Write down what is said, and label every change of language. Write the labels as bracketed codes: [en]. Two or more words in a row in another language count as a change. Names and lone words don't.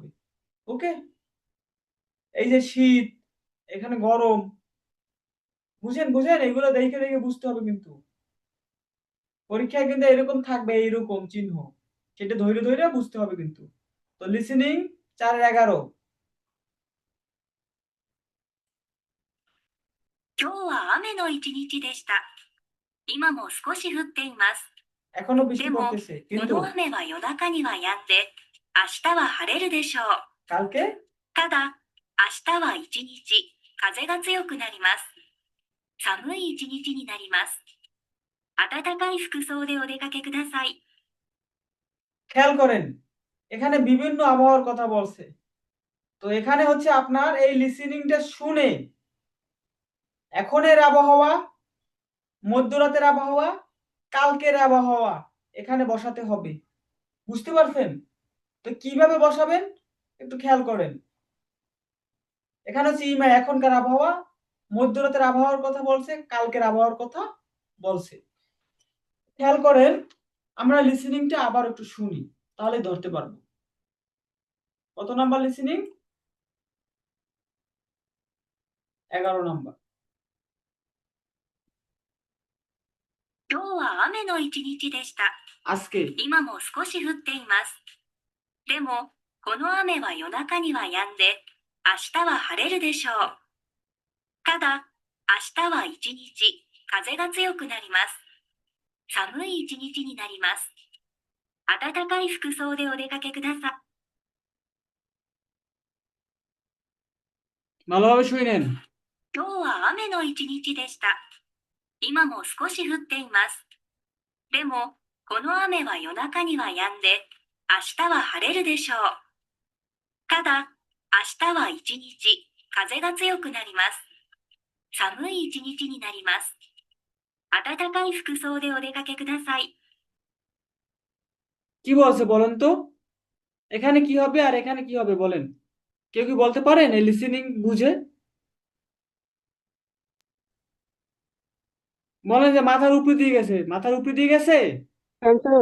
[bn] ওকে, এই যে শীত, এখানে গরম, বুঝেন বুঝেন, এগুলো দেখে দেখে বুঝতে হবে কিন্তু। পরীক্ষায় কিন্তু এরকম থাকবে, এইরকম চিহ্ন, সেটা ধৈর্য ধৈর্য বুঝতে হবে কিন্তু। তো লিসেনিং 4-11। [ja] 今日は雨の一日でした。今も少し降っています。 [bn] এখনো বৃষ্টি [ja] でも、 [bn] পড়তেছে [ja] こ [bn] কিন্তু [ja] の雨は夜中には止んで、明日は晴れるでしょう。 [bn] কালকে [ja] ただ、明日は一日、風が強くなります。寒い一日になります。暖かい服装でお出かけください。 [bn] খেয়াল করেন এখানে বিভিন্ন আবহাওয়ার কথা বলছে। তো এখানে হচ্ছে আপনার এই লিসেনিংটা শুনে এখনের আবহাওয়া, মধ্যরাতের আবহাওয়া, কালকের আবহাওয়া এখানে বসাতে হবে। বুঝতে পারছেন? তো কিভাবে বসাবেন একটু খেয়াল করেন। এখানে হচ্ছে ইমা এখনকার আবহাওয়া, মধ্যরাতের আবহাওয়ার কথা বলছে, কালকের আবহাওয়ার কথা বলছে। খেয়াল করেন, আমরা লিসেনিংটা আবার একটু শুনি, তাহলে ধরতে পারবো। কত নাম্বার লিসেনিং? 11 নাম্বার। [ja] 今日は雨の一日でした。 [bn] আজকে [ja] 今も少し降っています。でも、この雨は夜中には止んで、明日は晴れるでしょう。ただ、明日は一日、風が強くなります。寒い一日になります。暖かい服装でお出かけください。 [bn] ভালোভাবে শুনেন। [ja] 今日は雨の一日でした。今も少し降っています。でも、この雨は夜中には止んで、 明日は晴れるでしょう。ただ、明日は一日、風が強くなります。寒い一日になります。暖かい服装でお出かけください。 [bn] কি বলছে বলেন তো? এখানে কি হবে আর এখানে কি হবে বলেন? কেউ কি বলতে পারেন এই লিসেনিং বুঝে? বলেন যে মাথার উপরে দিয়ে গেছে, মাথার উপরে দিয়ে গেছে? সেন্সেই